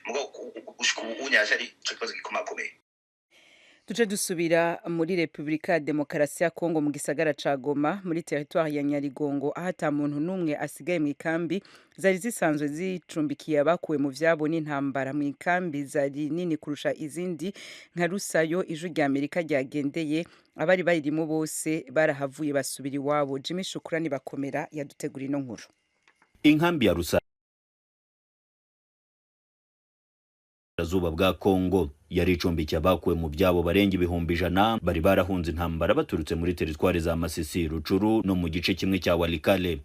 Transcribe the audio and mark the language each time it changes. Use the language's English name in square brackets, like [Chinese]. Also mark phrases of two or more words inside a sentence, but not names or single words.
[Rundi] Mugabo gushika ubunye aje ari ikibazo gikomakomeye. Tuje dusubira muri Republika ya Demokarasi ya Kongo mu gisagara ca Goma muri territoire ya Nyarigongo aho ata muntu numwe asigaye mu ikambi zari zisanzwe zicumbikiye abakuwe mu vyabo n'intambara. Mu ikambi zari nini kurusha izindi nka Rusayo ijwi rya Amerika ryagendeye abari bayirimo bose barahavuye basubira iwabo. Jimmy Shukrani bakomera yadutegura ino nkuru. [Kinyarwanda] Inkambi ya Rusayo Zuba bwa Kongo yari icumbikiye abakuwe mu byabo barenga ibihumbi 100 bari barahunze intambara baturutse muri teritwari za Masisi, Rucuru no mu gice kimwe cya Walikale.